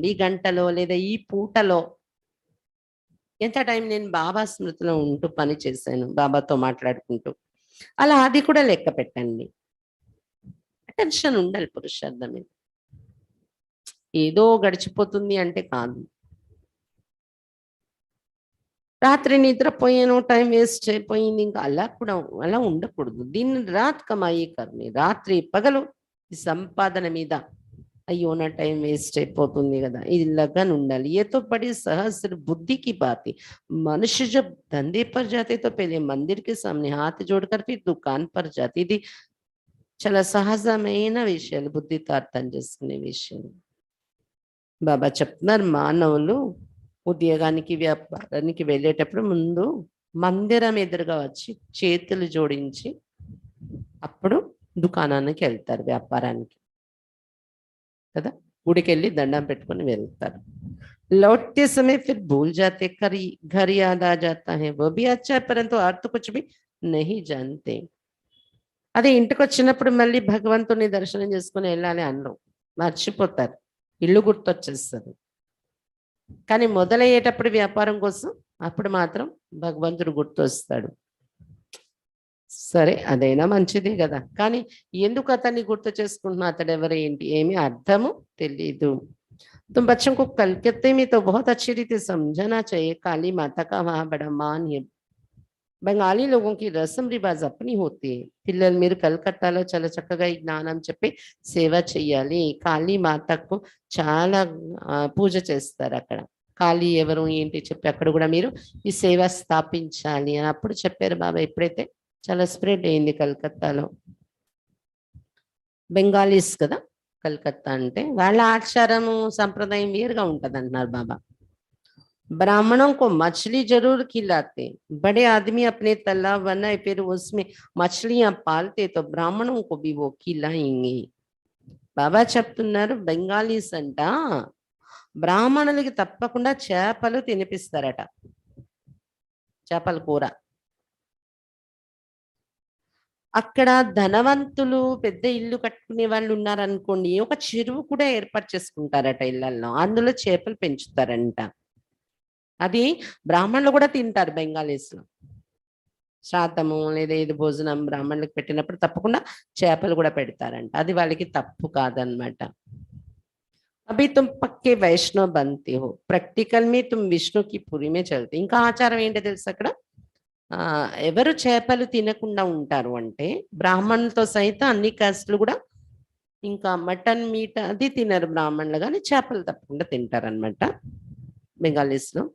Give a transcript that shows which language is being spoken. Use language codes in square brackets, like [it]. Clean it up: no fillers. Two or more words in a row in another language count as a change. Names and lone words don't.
[te] ఈ గంటలో లేదా ఈ పూటలో ఎంత టైం నేను బాబా స్మృతిలో ఉంటూ పని చేశాను, బాబాతో మాట్లాడుకుంటూ, అలా అది కూడా లెక్క పెట్టండి. అటెన్షన్ ఉండాలి పురుషార్థం మీద. ఏదో గడిచిపోతుంది అంటే కాదు. రాత్రి నిద్రపోయాను, [en] time waste [te] అయిపోయింది, ఇంకా అలా కూడా అలా ఉండకూడదు. [hi] దీన్ని रात कमाई करनी, [te] రాత్రి పగలు ఈ సంపాదన మీద అయ్యో నా [en] time waste [te] అయిపోతుంది కదా, ఇది लगन ఉండాలి. [hi] ये तो बड़ी सहस्र बुद्धि की बात है. मनुष्य जब धंधे पर जाते तो पहले मंदिर के सामने हाथ जोड़कर फिर दुकान पर जाती. [te] ఇది చాలా సహజమైన విషయాలు, బుద్ధితో అర్థం చేసుకునే విషయాలు. బాబా చెప్తున్నారు, మానవులు ఉద్యోగానికి వ్యాపారానికి వెళ్ళేటప్పుడు ముందు మందిరం ఎదురుగా వచ్చి చేతులు జోడించి అప్పుడు దుకాణానికి వెళ్తారు, వ్యాపారానికి కదా. గుడికి వెళ్ళి దండం పెట్టుకొని వెళ్తారు. [hi] लौटते समय फिर भूल जाते, घर याद आ जाता है, वो भी अच्छा है, परंतु अर्थ कुछ भी नहीं जानते. [te] అదే ఇంటికి వచ్చినప్పుడు మళ్ళీ భగవంతుని దర్శనం చేసుకుని వెళ్ళాలి అన్నం మర్చిపోతారు, ఇల్లు గుర్తొచ్చేస్తుంది. కానీ మొదలయ్యేటప్పుడు వ్యాపారం కోసం అప్పుడు మాత్రం భగవంతుడు గుర్తొస్తాడు. సరే అదైనా మంచిదే కదా, కానీ ఎందుకు అతన్ని గుర్తు చేసుకుంటున్నా, అతడు ఎవరు ఏంటి ఏమి అర్థము తెలీదు. [hi] तुम बच्चों को कलकत्ते में तो बहुत अच्छी रीति समझना चाहिए. काली माता का वहां बड़ा मान है. बंगाली लोगों की रस्म रिवाज अपनी होती है. [te] పిల్లలు మీరు కలకత్తాలో చాలా చక్కగా ఈ జ్ఞానం చెప్పి సేవ చెయ్యాలి. కాళీ మాతకు చాలా పూజ చేస్తారు అక్కడ. కాళీ ఎవరు ఏంటి చెప్పి అక్కడ కూడా మీరు ఈ సేవ స్థాపించాలి అని అప్పుడు చెప్పారు బాబా. ఎప్పుడైతే చాలా స్ప్రెడ్ అయింది కలకత్తాలో. బెంగాలీస్ కదా కలకత్తా అంటే, వాళ్ళ ఆచారము సంప్రదాయం వేరుగా ఉంటది అంటున్నారు బాబా. [hi] ब्राह्मणों को मछली जरूर खिलाते, बड़े आदमी अपने तालाब बनाए फिर उसमें मछलियां पालते तो ब्राह्मणों को भी वो खिलाएंगे. [te] బాబా చెప్తున్నారు, బెంగాలీస్ అంట బ్రాహ్మణులకి తప్పకుండా చేపలు తినిపిస్తారట, చేపల కూర. అక్కడ ధనవంతులు పెద్ద ఇల్లు కట్టుకునే వాళ్ళు ఉన్నారనుకోండి, ఒక చెరువు కూడా ఏర్పాటు చేసుకుంటారట ఇళ్లలో, అందులో చేపలు పెంచుతారంట. అది బ్రాహ్మణులు కూడా తింటారు బెంగాలీస్ లో. శ్రాద్ధము లేదా ఏది భోజనం బ్రాహ్మణులకు పెట్టినప్పుడు తప్పకుండా చేపలు కూడా పెడతారంట. అది వాళ్ళకి తప్పు కాదనమాట. [hi] अभी तुम पक्के वैष्णव बनते हो, प्रैक्टिकल में तुम विष्णु की पुरी में चलते. [te] ఇంకా ఆచారం ఏంటో తెలుసు అక్కడ, ఎవరు చేపలు తినకుండా ఉంటారు అంటే బ్రాహ్మణులతో సైతం అన్ని కాస్టులు కూడా, ఇంకా [en] mutton meat [te] అది తినరు బ్రాహ్మణులు, కానీ చేపలు తప్పకుండా తింటారనమాట బెంగాలీస్ లో.